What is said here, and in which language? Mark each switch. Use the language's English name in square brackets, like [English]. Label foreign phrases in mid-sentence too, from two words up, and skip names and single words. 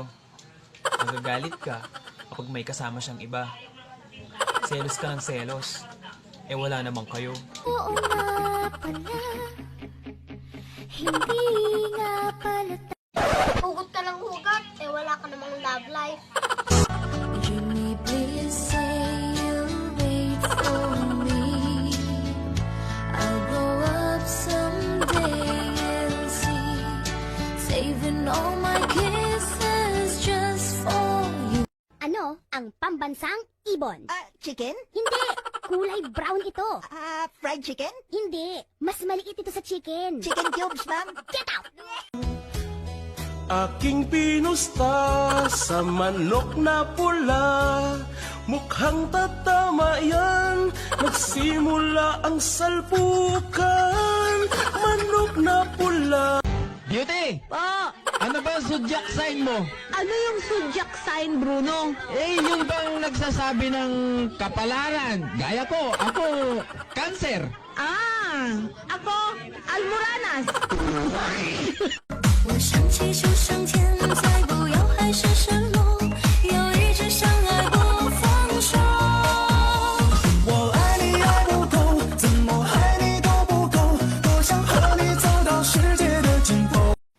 [Filipino] Nagagalit ka kapag may kasama siyang iba. Selos ka ng selos. Eh wala namang kayo. Oo nga pala. Hindi nga pala. Hugot ka ng hugot, eh wala ka namang [English] love life. Jimmy, please say you'll wait for me. I'll grow up someday and see. Saving all my kisses just for you. [Filipino] Ano ang pambansang ibon? Chicken? Hindi! Kulay brown ito. [English] Fried chicken? [Filipino] Hindi. Mas maliit ito sa chicken. [English] Chicken cubes, ma'am? Get out! [Filipino] Aking pinusta sa manok na pula. Mukhang tatama yan. Nagsimula ang salpukan. Manok na pula. Beauty! Pa! Ano ba ang [English] zodiac sign [Filipino] mo? Ano yung [English] zodiac sign, [Filipino] Bruno? Eh, yun bang nagsasabi ng kapalaran? Gaya ko, ako, Cancer. Ah! Ako, Almoranas! [Chinese] 我想起手上欠债，不要海誓山盟，要一直相爱不放手。我爱你爱不够，怎么爱你都不够，多想和你走到世界的尽头。